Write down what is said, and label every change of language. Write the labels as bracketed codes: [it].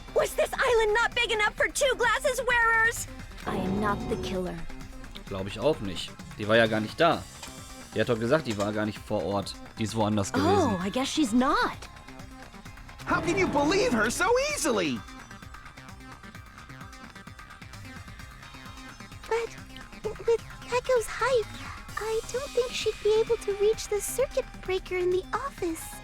[en] Was this island not big enough for two glasses wearers? I am not the killer. [de] Glaube ich auch nicht. Die war ja gar nicht da. Die hat doch gesagt, die war gar nicht vor Ort. Die ist woanders gewesen. [en] Oh, I guess she's not. How can you believe her so easily? But with Peko's height, I don't think she'd be able to reach the circuit breaker in the office.